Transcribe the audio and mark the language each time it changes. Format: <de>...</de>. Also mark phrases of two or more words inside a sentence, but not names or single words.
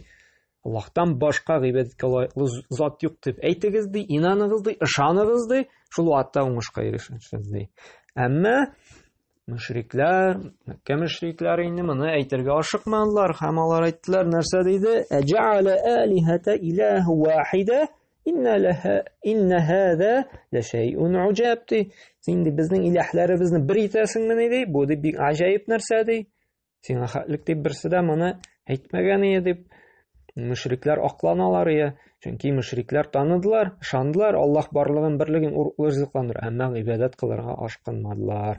<tt>Аллаһтан башка гыйбадәткә лаеклы зат юк дип әйтегез ди, инаныгыз ди, ышаныгыз ди, шул вакытта уңышка ирешәсез ди. Әмма мөшрикләр, Мәккә мөшрикләре инде моны әйтергә ашыкмадылар, һәм алар әйттеләр, нәрсә диде?</tt> <ar>"أجعل الآلهة إلها واحدا إن هذا لشيء عجاب" ди.</ar> <tt>Инде безнең илаһләребезне бер итәсеңме ди? Бу ди бик аҗаип нәрсә ди. Сиңа хәтлек дип берсе дә моны әйтмәгән иде дип мөшрикләр акланалар я. Чөнки мөшрикләр таныдылар, ышандылар, Аллаһ барлыгын берлеген ризыкландыра, әмма гыйбадәт кылырга ашкынмадылар.</tt>